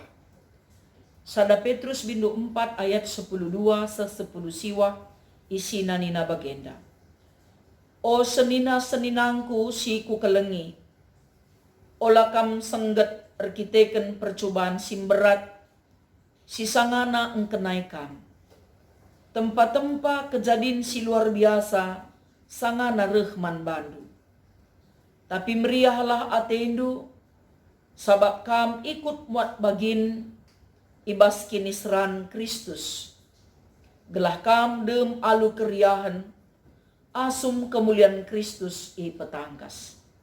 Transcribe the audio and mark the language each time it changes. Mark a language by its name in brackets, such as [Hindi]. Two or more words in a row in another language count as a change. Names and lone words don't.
[Batak Karo] Sada Petrus bindu 4 ayat 10:2 se-10 siwa isina nina bagenda. O senina-seninangku si ku kelengi, ola kam sengget erkiteken percobaan simberat si sangana engkenaikan. Tempat-tempat kejadian si luar biasa, sangana rehman bandu. Tapi meriahlah atendu, sabab kam ikut muat bagin ibas kinisran Kristus. Gelah kam dem alu keriahan, asum kemuliaan Kristus i petangkas.